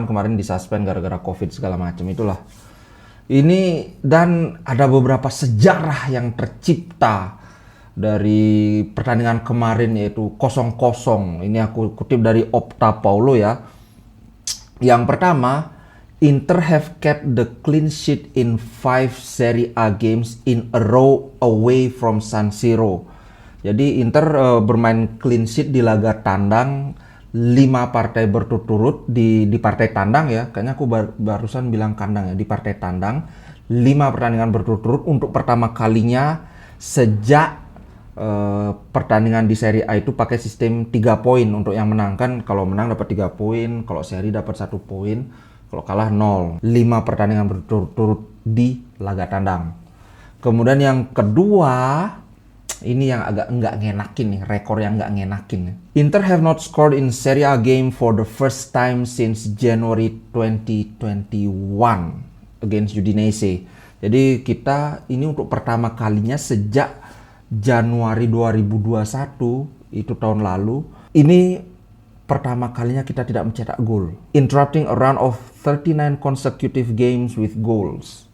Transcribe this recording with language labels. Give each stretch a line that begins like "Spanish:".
Indonesian: Kan kemarin disuspend gara-gara Covid segala macam itulah. Ini dan ada beberapa sejarah yang tercipta dari pertandingan kemarin, yaitu 0-0. Ini aku kutip dari Opta Paulo ya. Yang pertama,
English: Inter have kept the clean sheet in 5 Serie A games in a row away from San Siro.
Indonesian: Jadi Inter bermain clean sheet di laga tandang 5 partai berturut-turut di partai tandang ya. Kayaknya aku barusan bilang kandang ya, di partai tandang 5 pertandingan berturut-turut untuk pertama kalinya sejak pertandingan di Serie A itu pakai sistem 3 poin untuk yang menang. Kan kalau menang dapat 3 poin, kalau seri dapat 1 poin, kalau kalah 0. 5 pertandingan berturut-turut di laga tandang. Kemudian yang kedua, ini yang agak nggak ngenakin nih, rekor yang nggak ngenakin.
English: Inter have not scored in Serie A game for the first time since January 2021 against Udinese.
Indonesian: Jadi kita ini untuk pertama kalinya sejak Januari 2021, itu tahun lalu, ini pertama kalinya kita tidak mencetak gol.
English: Interrupting a run of 39 consecutive games with goals.